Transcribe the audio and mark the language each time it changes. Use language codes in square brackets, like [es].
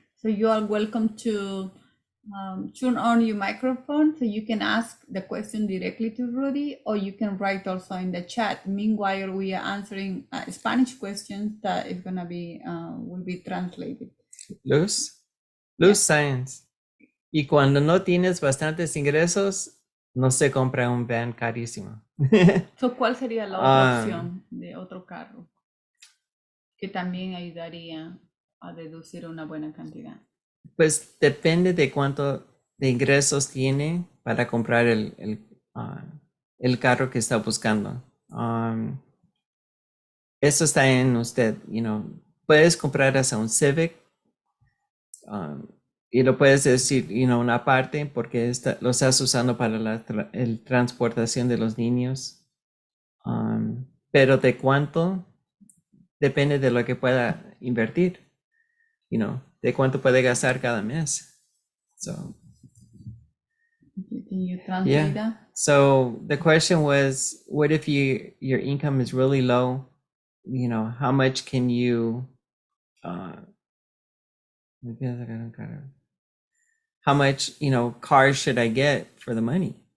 [en] So you are welcome to turn on your microphone so you can ask the question directly to Rudy, or you can write also in the chat. Meanwhile, we are answering Spanish questions that is gonna be will be translated. Luz Science. [es] Y cuando no tienes bastantes ingresos, no se compra un van carísimo. So, ¿cuál sería la otra opción de otro carro que también ayudaría a deducir una buena cantidad? Pues depende de cuánto de ingresos tiene para comprar el carro que está buscando. Eso está en usted. Puedes comprar hasta un Civic, y lo puedes decir, una parte porque lo estás usando para la transportación de los niños. Pero de cuánto depende de lo que pueda invertir, de cuánto puede gastar cada mes. [en] So, can you translate that? So the question was, what if your income is really low? How much can you how much cars should I get for the money?